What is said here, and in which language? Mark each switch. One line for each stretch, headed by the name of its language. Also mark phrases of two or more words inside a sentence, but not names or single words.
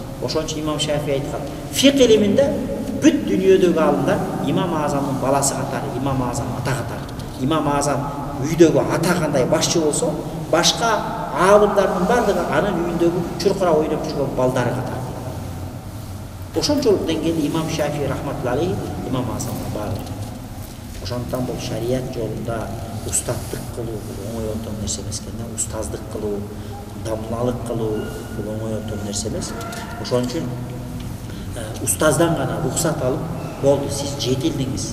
Kyrgyz: Ошон үчүн Имам Шафии айткан, фик илиминде бүт дүйнөдөгү алымдар Имам Азамдын баласы катары, Имам Азам ата катары. Имам Азам үйдөгү ата кандай башчы болсо, башка алымдардын бардыгы анын үйүндөгү чуркура ойноп жүргөн балдары катары. Ошончолук деңгээлде Имам Шафии
Arabic: رحمة الله عليه
Kyrgyz: Имам Азамга баары. Ошондуктан бул шарият жолунда устаттык кылуу бул оңой отон нерсе эмес экен да, устаздык кылуу, дамлалык кылуу бул оңой отон нерсе эмес. Ошон үчүн устаздан гана рухсат алып, болду, сиз жетилдиңиз.